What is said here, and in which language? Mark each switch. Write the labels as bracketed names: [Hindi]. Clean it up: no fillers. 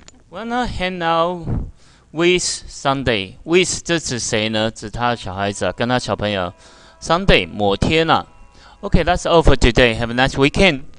[English] wanna hang out with Sunday. [Chinese] With 这指谁呢？指他的小孩子啊，跟他小朋友。 [English] Sunday [Chinese] 某天啊。 [English] Okay, that's all for today. Have a nice weekend.